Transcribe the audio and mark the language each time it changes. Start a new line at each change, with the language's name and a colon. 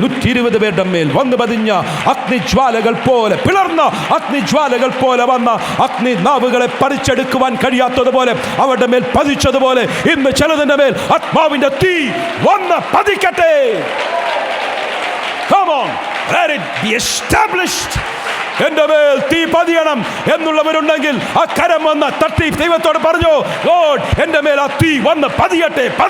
Malayalam: 120 പേരുടെ മേൽ വന്ന് പതിഞ്ഞ അഗ്നിജ്വാലകൾ പോലെ, പിളർന്ന അഗ്നിജ്വാലകൾ പോലെ വന്ന അഗ്നി നാവുകളെ പറിച്ചെടുക്കുവാൻ കഴിയാത്തതുപോലെ അവരുടെ മേൽ പതിച്ചതുപോലെ ഇന്ന് ചിലതിൻ്റെ മേൽ ആത്മാവിൻ്റെ തീ വന്ന് പതിക്കട്ടെ.
English: Come on, let it be established.
Malayalam: എൻ്റെ മേൽ തീ പതിയണം എന്നുള്ളവരുണ്ടെങ്കിൽ ആ കരം വന്ന് തട്ടി ദൈവത്തോട് പറഞ്ഞു, ലോർഡ് എൻ്റെ മേൽ ആ തീ വന്ന് പതിയട്ടെ.